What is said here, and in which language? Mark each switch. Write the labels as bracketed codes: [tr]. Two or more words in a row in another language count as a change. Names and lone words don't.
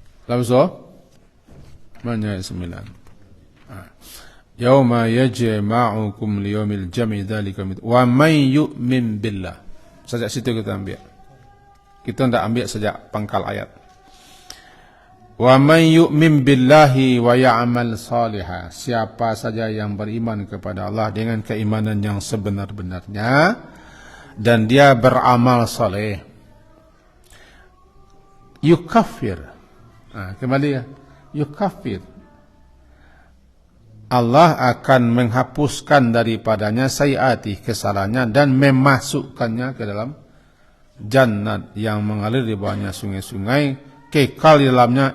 [ms] Labso? Mana ayat 9? [ar] يوم يجمعكم ليوم الجمع ذلك ومن يؤمن بالله. [ms] Sejak situ kita ambil. Kita tidak ambil sejak pangkal ayat. [ar] ومن يؤمن بالله ويعمل صالحة. [ms] Siapa saja yang beriman kepada Allah dengan keimanan yang sebenar-benarnya dan dia beramal saleh. Yukaffir. Kembali ya. Yukaffir. Allah akan menghapuskan daripadanya sayiatih, kesalahannya, dan memasukkannya ke dalam jannat yang mengalir di bawahnya sungai-sungai, kekal di dalamnya.